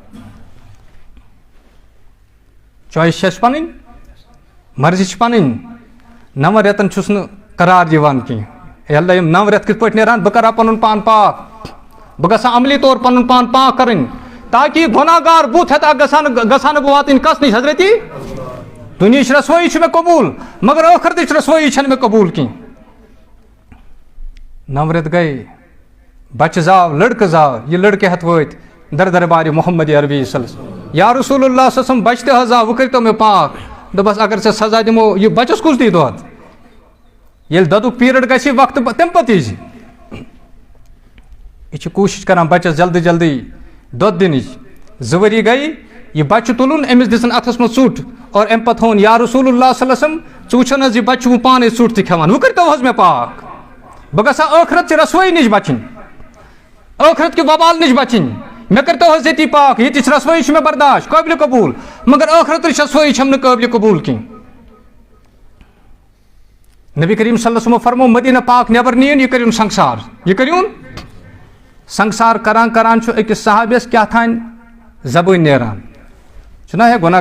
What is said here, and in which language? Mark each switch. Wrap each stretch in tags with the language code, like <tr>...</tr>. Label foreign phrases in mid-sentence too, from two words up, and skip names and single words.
<ks>چویس چھِ اَسہِ پنٕنۍ مرضی چھِ پنٕنۍ 9 رٮ۪تن چھُس نہٕ قرار دِوان کینٛہہ اے اللہ یِم 9 رٮ۪تھ کِتھ پٲٹھۍ نیران بہٕ کرٕ ہا پنُن پان پاک بہٕ گژھٕ ہا عملی طور پنُن پان پاک کرٕنۍ تاکہِ گۄناہ گار بُتھ ہٮ۪تھ گژھٕ نہٕ بہٕ واتٕنۍ کس نِش حضرتی دُنیہِچ رسوٲیی چھِ مےٚ قبوٗل مگر ٲخرتٕچ رسوٲیی چھنہٕ مےٚ قبوٗل کینٛہہ 9 رٮ۪تھ گٔے بچہٕ زاو لڑکہٕ زاو یہِ لڑکہٕ ہٮ۪تھ وٲتۍ دربارِ محمد عربی</ks> <ar>صلی اللہ علیہ وسلم یا رسول اللہ صلی اللہ علیہ وسلم</ar> <ks>بچہٕ تہِ حظ آو وۄنۍ کٔرۍتو مےٚ پاک دوٚپس اگر ژےٚ سزا دِمو یہِ بچس کُس دی دۄد ییٚلہِ دۄدُک پیٖرڈ گژھِ وقتہٕ تمہِ پتہٕ ییٖزِ یہِ چھِ کوٗشِش کران بچس جلدی جلدی دۄد دِنٕچ 2 ؤری گٔے یہِ بچہٕ تُلُن أمِس دِژٕن اَتھس منٛز ژوٚٹ اور اَمہِ پتہٕ ہوٚن</ks> <ar>یا رسول اللہ صلی اللہ علیہ وسلم</ar> <ks>ژٕ وٕچھن حظ یہِ بچہٕ چھُ وۄنۍ پانے ژوٚٹ تہِ کھٮ۪وان وۄنۍ کٔرۍتو حظ مےٚ پاک بہٕ گژھٕ ہا ٲخرتچہِ رسوٲیی نِش بچٕنۍ ٲخرت کہِ وبال نِش بچٕنۍ مےٚ کٔرۍتو حظ ییٚتی پاک ییٚتِچ رسوٲیی چھِ مےٚ برداش قٲبلہِ قبوٗل مگر ٲخرتٕچ رسوٲیی چھَم نہٕ قٲبلہِ قبوٗل کینٛہہ نبی کریم</ks> <ar>صلی اللہ علیہ وسلم</ar> <ks>فرمو مدینہ پاک نٮ۪بر نِیِن یہِ کٔرِوُن سنگسار یہِ کٔرِوُن سنگسار کران کران چھُ أکِس صحابیَس کیٛاہ تھانۍ زبٲنۍ نیران چھُنہ ہے گۄناہ</ks>